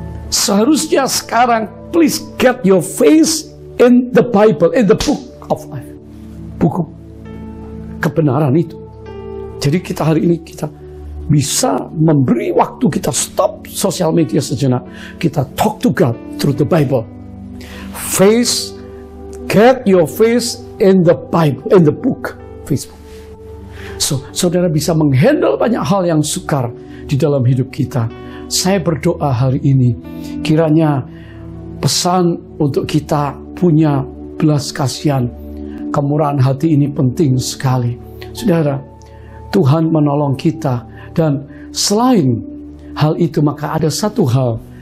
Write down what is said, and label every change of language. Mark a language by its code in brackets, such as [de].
[id] Seharusnya sekarang, [en] please get your face in the Bible, in the book of life. [id] Buku kebenaran itu. Jadi kita hari ini kita bisa memberi waktu, kita stop sosial media sejenak. Kita [en] talk to God through the Bible. Get your face in the Bible, in the book, Facebook. [id] So, saudara bisa menghandle banyak hal yang sukar di dalam hidup kita. Saya berdoa hari ini, kiranya pesan untuk kita punya belas kasihan, kemurahan hati ini penting sekali. Saudara, Tuhan menolong kita. Dan selain hal itu, maka ada satu hal.